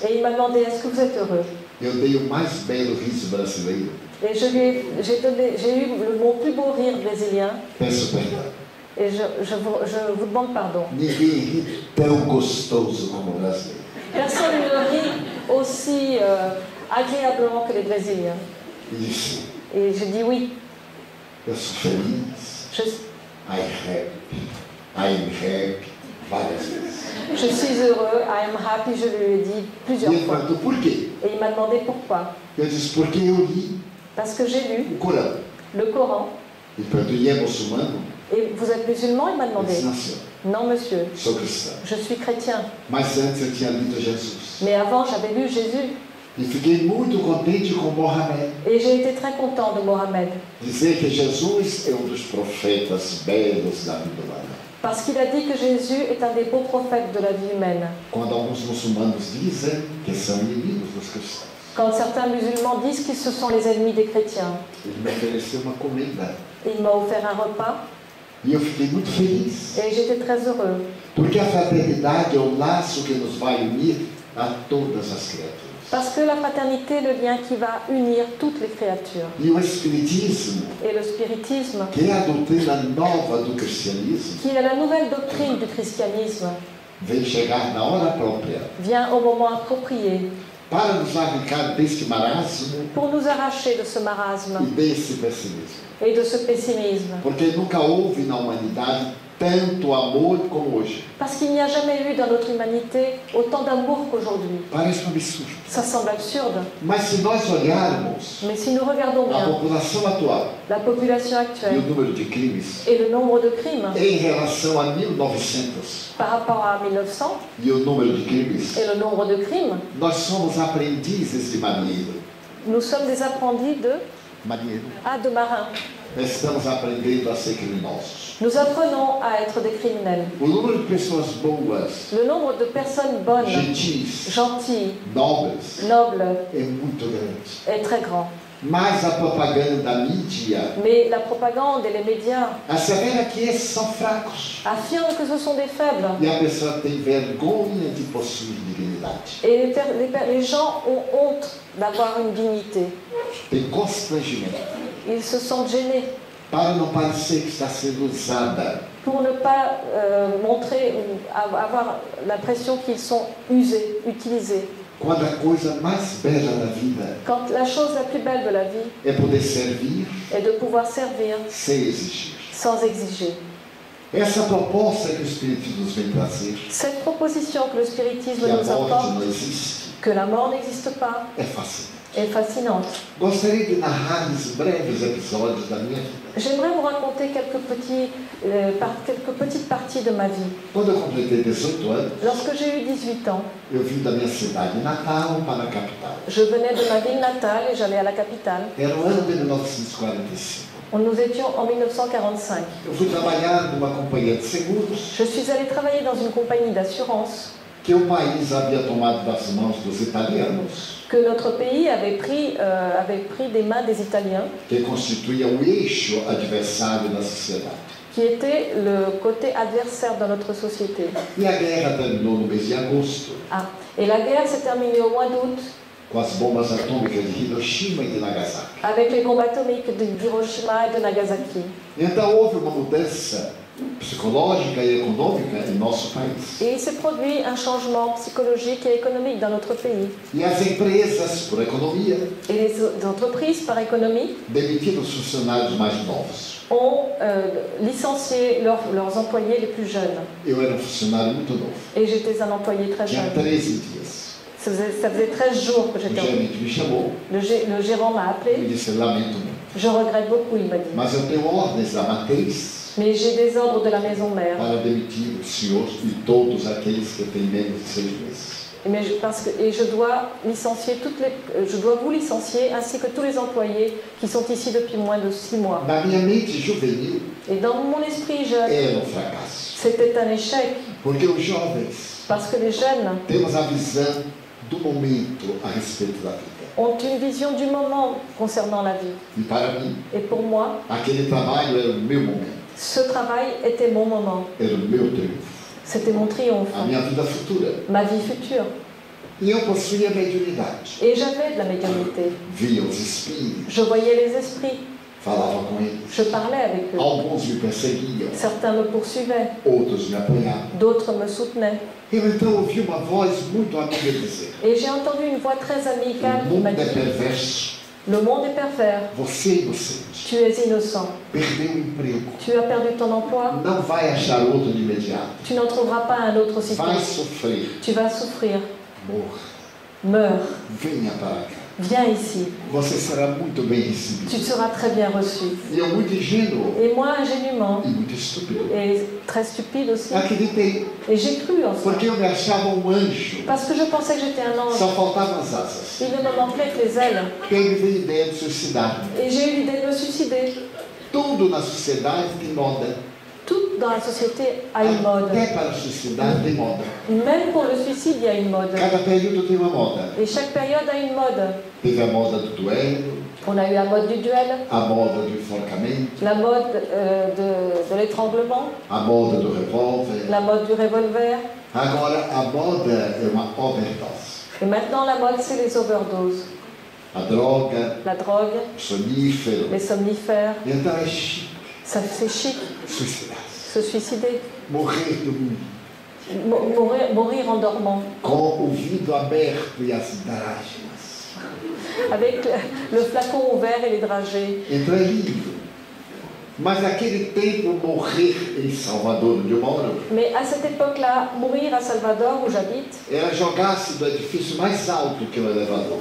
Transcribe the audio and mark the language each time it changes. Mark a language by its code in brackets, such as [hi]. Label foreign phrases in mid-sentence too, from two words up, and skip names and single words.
[fr] Et il m'a demandé, est-ce que vous êtes heureux? [pt] Eu dei o mais belo riso brasileiro. [fr] Et j'ai eu mon plus beau rire brésilien. [pt] Peço perdão. [fr] Et je vous demande pardon. [pt] Ninguém ri tão gostoso como o brasileiro. [fr] Personne ne rit aussi agréablement que les Brésiliens. [pt] E disse: [fr] Et je dis oui. [pt] eu sou feliz. [fr] Je, [en] I'm happy, [pt] várias vezes. [fr] je suis heureux, [en] I am happy, [fr] je lui ai dit [pt] E [fr] plusieurs [pt] ele [fr] fois. [pt] perguntou: por quê? [fr] Et il m'a demandé pourquoi. [pt] Eu disse: porque eu li [fr] Parce que j'ai lu [pt] o Corão. [fr] le Coran. [pt] Ele perguntou: e é muçulmano? [fr] Et vous êtes musulman? Il m'a [pt] Eu [fr] demandé. [pt] disse: não, senhor, [fr] Non, monsieur, [pt] sou cristão. [fr] je suis chrétien. [pt] Mas antes eu tinha lido Jesus. [fr] Mais avant, j'avais lu Jésus. [pt] E fiquei muito contente com Mohamed. [fr] Et j'ai été très content de Mohammed. [pt] Dizer que Jesus é dos profetas belos da vida humana. [fr] Parce qu'il a dit que Jésus est un des beaux prophètes de la vie humaine. [pt] Quando alguns muçulmanos dizem que são inimigos dos cristãos. [fr] Quand certains musulmans disent qu'ils se sont les ennemis des chrétiens, [pt] Ele me ofereceu uma comida. [fr] il m'a offert un repas [pt] E eu fiquei muito feliz. [fr] et j'étais très heureux. [pt] Porque a fraternidade é o laço que nos vai unir a todas as criaturas. [fr] Parce que la fraternité est le lien qui va unir toutes les créatures. [pt] E o Espiritismo, [fr] Et le spiritisme, [pt] que é a doutrina nova do cristianismo, [fr] qui est la nouvelle doctrine du christianisme, [pt] vem chegar na hora própria [fr] vient au moment approprié [pt] para nos arrancar deste marasmo [fr] pour nous arracher de ce marasme [pt] e desse pessimismo. [fr] et de ce pessimisme. [pt] Porque nunca houve na humanidade tanto amor como hoje. [fr] Parce qu'il n'y a jamais eu dans notre humanité autant d'amour qu'aujourd'hui. [pt] Parece um absurdo. [fr] Ça semble absurde, [pt] Mas se nós olharmos [fr] mais si nous regardons [pt] a [fr] bien [pt] população atual [fr] la population [pt] e o [fr] actuelle [pt] número de crimes [fr] et le nombre de crimes [pt] em relação a 1900 [fr] par rapport à 1900 [pt] e o número de crimes, [fr] et le nombre de crimes, [pt] nós somos aprendizes de marinheiro. [fr] nous sommes des apprentis de [pt] marinheiro. [fr] Ah, de marins. [pt] Estamos aprendendo a ser criminosos. [fr] Nous apprenons à être des criminels. [pt] O número de pessoas boas, [fr] Le nombre de personnes bonnes, [pt] gentis, [fr] gentilles, [pt] nobres, [fr] nobles [pt] é muito grande. [fr] est très grand. [pt] Mas a propaganda, a mídia, [fr] Mais la propagande et les médias [pt] assevera que esses são fracos. [fr] affirment que ce sont des faibles. [pt] E a pessoa tem vergonha de possuir dignidade. [fr] Et les gens ont honte d'avoir une dignité. [pt] Tem constrangimento. [fr] Ils se sentent gênés [pt] Para não parecer que está sendo usada. [fr] pour ne pas montrer ou avoir l'impression qu'ils sont usés, utilisés. [pt] Quando a coisa mais bela da vida [fr] Quand la chose la plus belle de la vie [pt] é poder servir [fr] est de pouvoir servir [pt] sem exigir. [fr] sans exiger. [pt] Essa proposta que o Espiritismo nos vem trazer, [fr] Cette proposition que le spiritisme [pt] que a [fr] nous [pt] morte [fr] apporte, [pt] não existe, [fr] que la mort n'existe pas, [pt] é fascinante. [fr] est fascinante. [pt] Gostaria de narrar-lhes breves episódios da minha vida. [fr] J'aimerais vous raconter quelques petites parties de ma vie. [pt] Quando eu completei 18 anos, [fr] Lorsque j'ai eu 18 ans, [pt] eu vim da minha cidade natal para a capital. [fr] je venais de ma ville natale et j'allais à la capitale. [pt] Era o ano de 1945. [fr] Nous étions en 1945. [pt] Eu fui trabalhar numa companhia de seguros [fr] Je suis allée travailler dans une compagnie d'assurance [pt] que o país havia tomado das mãos dos italianos, [fr] que notre pays avait pris des mains des Italiens, [pt] que constituía o eixo adversário da sociedade. [fr] qui était le côté adversaire de notre société. [pt] E a guerra terminou no mês de agosto, Ah. [fr] Et la guerre s'est terminée au mois d'août [pt] com as bombas atômicas de Hiroshima e de Nagasaki. [fr] avec les bombes atomiques d'Hiroshima et de Nagasaki. [pt] Então houve uma mudança psicológica e econômica em nosso país. [fr] Et il s'est produit un changement psychologique et économique dans notre pays. [pt] E as empresas, por economia, [fr] Et les entreprises, par économie, [pt] demitiram os funcionários mais novos. [fr] ont licencié leurs employés les plus jeunes. [pt] Eu era um funcionário muito novo. [fr] Et j'étais un employé très [pt] Tinha [fr] jeune. [pt] 13 dias. [fr] Ça faisait 13 jours que [pt] O [fr] j'étais [pt] gerente me chamou [fr] le gérant m'a [pt] e [fr] appelé. [pt] me disse: lamento muito, [fr] Je regrette beaucoup, il m'a dit. [pt] mas eu tenho ordens da matriz [fr] Mais j'ai des ordres de la maison mère. [pt] para demitir o senhor e todos aqueles que têm menos de 6 meses. [fr] Et je dois licencier je dois vous licencier ainsi que tous les employés qui sont ici depuis moins de 6 mois. [pt] Na minha mente juvenil, [fr] Et dans mon esprit jeune, [pt] era um fracasso. [fr] c'était un échec [pt] Porque os jovens [fr] parce que les jeunes [pt] temos a visão do momento a respeito da vida. [fr] ont une vision du moment concernant la vie. [pt] E para mim, [fr] Et pour moi, [pt] aquele trabalho era o meu momento, [fr] ce travail était mon moment. [pt] era o meu triunfo, [fr] C'était mon triomphe, [pt] a minha vida futura. [fr] ma vie future. [pt] E eu possuía mediunidade. [fr] Et j'avais de la médiumnité. [pt] Via os espíritos, [fr] Je voyais les esprits, [pt] falava com eles. [fr] je parlais avec eux. [pt] Alguns me perseguiam, [fr] Certains me poursuivaient, [pt] outros me apoiavam. [fr] d'autres me soutenaient. [pt] Eu então ouvi uma voz muito amiga dizer: [fr] Et j'ai entendu une voix très amicale [pt] o [fr] qui m'a [pt] mundo é [fr] dit [pt] perverso, [fr] le monde est pervers, [pt] você é inocente, [fr] tu es innocent, [pt] perdeu o emprego, [fr] tu as perdu ton emploi, [pt] não vai achar outro de imediato, [fr] tu n'en trouveras pas un autre aussitôt, [pt] vai sofrer, [fr] tu vas souffrir, [pt] morra, [fr] meurs, [pt] venha para cá, [fr] viens ici, [pt] você será muito bem recebido. [fr] tu seras très bien reçu. [pt] E eu, muito ingênuo [fr] Et moi, ingénument, [pt] e muito estúpido, [fr] et très stupide aussi, [pt] acreditei, [fr] et j'ai cru en ça, [pt] porque eu me achava um anjo, [fr] parce que je pensais que j'étais un ange, [pt] só faltavam as asas. [fr] il ne me manquait que les ailes, [pt] E aí me veio a ideia de suicidar-me. [fr] et j'ai eu l'idée de me suicider. [pt] Tudo na sociedade tem moda. [fr] Tout dans la société a une mode. [pt] Até para suicidar tem moda. [fr] Même pour le suicide, il y a une mode. [pt] Cada período tem uma moda. [fr] Et chaque période a une mode. [pt] Teve a moda do duelo, [fr] On a eu la mode du duel, [pt] a moda do enforcamento, [fr] la mode de l'étranglement, [pt] a moda do revólver. [fr] la mode du revolver. [pt] Agora a moda é uma overdose. [fr] Et maintenant, la mode, c'est les overdoses. [pt] A droga, [fr] La drogue, [pt] o sonífero. [fr] les somnifères. [pt] Então é chique [fr] Ça, c'est chic, [pt] suicidar-se. [fr] se suicider. [pt] Morrer do mundo. [fr] Mourir en dormant. [pt] Com o vidro aberto e as drágemas. [fr] Avec le flacon ouvert et les dragées. [pt] Então é lindo. Mas naquele tempo, morrer em Salvador, onde eu moro, [fr] Mais à cette époque-là, mourir à Salvador, où j'habite, [pt] era jogar-se do edifício mais alto que o elevador,